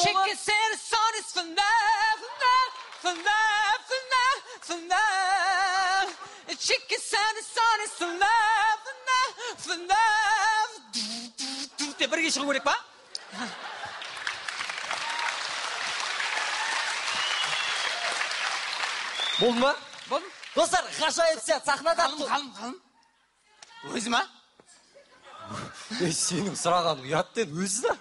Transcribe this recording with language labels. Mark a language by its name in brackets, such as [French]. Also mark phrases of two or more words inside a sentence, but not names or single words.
[English] Check it, say the sun is for love, for love, for love, for love. Check it, say the sun is for love, for love. [Kazakh] Деп бірге шығу керек па? Болды ма? Болды. Достар, ғажайып сәт, сахнада. Қалым. Өзі ма? Сенің сұраған ұяттен өзі да?